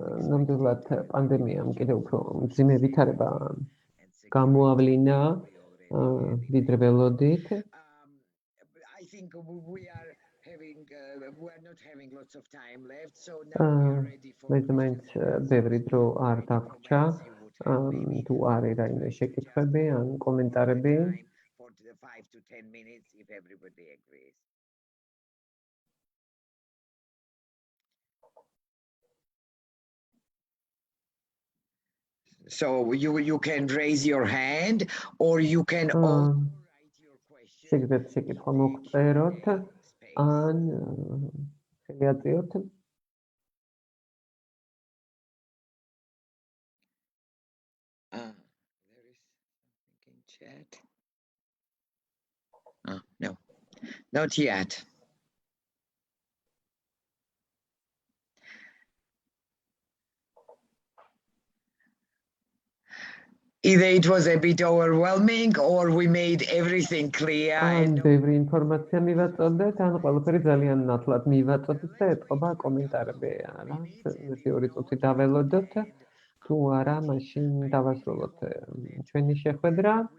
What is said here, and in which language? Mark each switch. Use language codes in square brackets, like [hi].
[ka] ნამდვილად პანდემიამ კიდევ უფრო მძიმე ვითარება გამოავლინა ვიდრე ველოდით. [en] I think we are not having lots of time left, so now we are ready for [ka] მეც ბევრი დრო არ დაგვრჩა. თუ არის რაიმე შეკითხვები ან კომენტარები. [en] for the 5 to 10 minutes if everybody agrees. So you can raise your hand or you can also write your question. [ka] შეგიძლიათ შეკითხვა მოგწეროთ ან ხელი აწიოთ. [en] There is something in chat. No, not yet. Either it was a bit overwhelming or we made everything clear. [ka] ან ბევრი ინფორმაცია მივაწოდეთ, ან ყველაფერი ძალიან ნათლად მივაწოდეთ და ეთყობა კომენტარები. რა, 1-2 წუთი დაველოდოთ. თუ არა, მაშინ დავასრულოთ ჩვენი შეხვედრა.